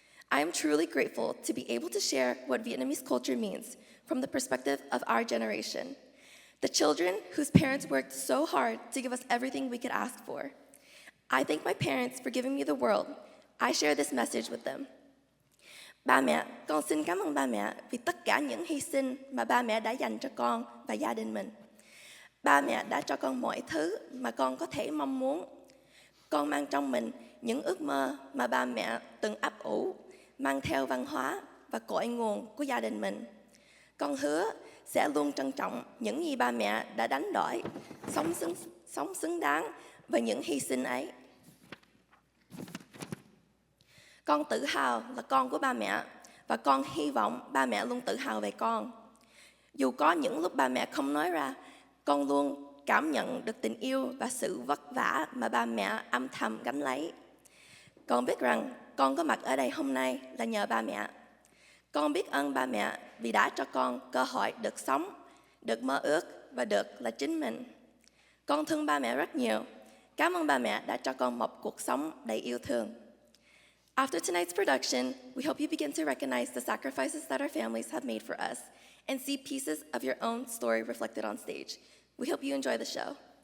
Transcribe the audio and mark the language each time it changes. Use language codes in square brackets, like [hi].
[en] I am truly grateful to be able to share what Vietnamese culture means from the perspective of our generation, the children whose parents worked so hard to give us everything we could ask for. I thank my parents for giving me the world. I share this message with them. [vi] Ba mẹ, con xin cảm ơn ba mẹ vì tất cả những hy sinh mà ba mẹ đã dành cho con và gia đình mình. Ba mẹ đã cho con mọi thứ mà con có thể mong muốn. Con mang trong mình những ước mơ mà ba mẹ từng ấp ủ, mang theo văn hóa và cội nguồn của gia đình mình. Con hứa sẽ luôn trân trọng những gì ba mẹ đã đánh đổi, sống xứng đáng với những hy sinh ấy. Con tự hào là con của ba mẹ và con hy vọng ba mẹ luôn tự hào về con. Dù có những lúc ba mẹ không nói ra, con luôn cảm nhận được tình yêu và sự vất vả mà ba mẹ âm thầm gánh lấy. Con biết rằng con có mặt ở đây hôm nay là nhờ ba mẹ. Con biết ơn ba mẹ vì đã cho con cơ hội được sống, được mơ ước và được là chính mình. Con thương ba mẹ rất nhiều. Cảm ơn ba mẹ đã cho con một cuộc sống đầy yêu thương. [en] After tonight's production, we hope you begin to recognize the sacrifices that our families have made for us and see pieces of your own story reflected on stage. We hope you enjoy the show.